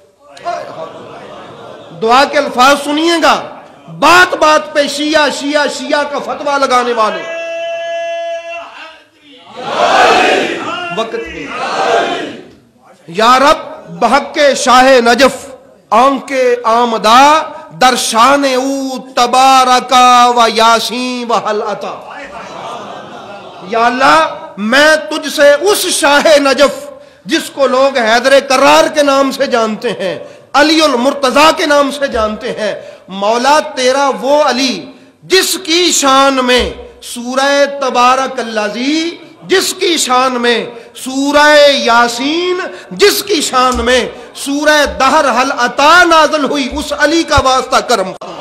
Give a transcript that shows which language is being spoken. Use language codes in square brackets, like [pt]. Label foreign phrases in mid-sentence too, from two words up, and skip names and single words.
[ur] دعا کے الفاظ سنیے گا. بات بات پہ شیعہ کا فتویٰ لگانے والے وقت میں [fa] یا رب بحق شاہ نجف آنکھ آمدہ درشان او تبارکا و یاسین و حل عطا. [ur] یا اللہ میں تجھ سے اس شاہ نجف جس کو لوگ حیدر کرار کے نام سے جانتے ہیں، علی المرتضیٰ کے نام سے جانتے ہیں، مولا تیرا وہ علی جس کی شان میں سورہ تبارک الذی، جس کی شان میں سورہ یاسین، جس کی شان میں سورہ دہر حل عطا نازل ہوئی، اس علی کا واسطہ کرم.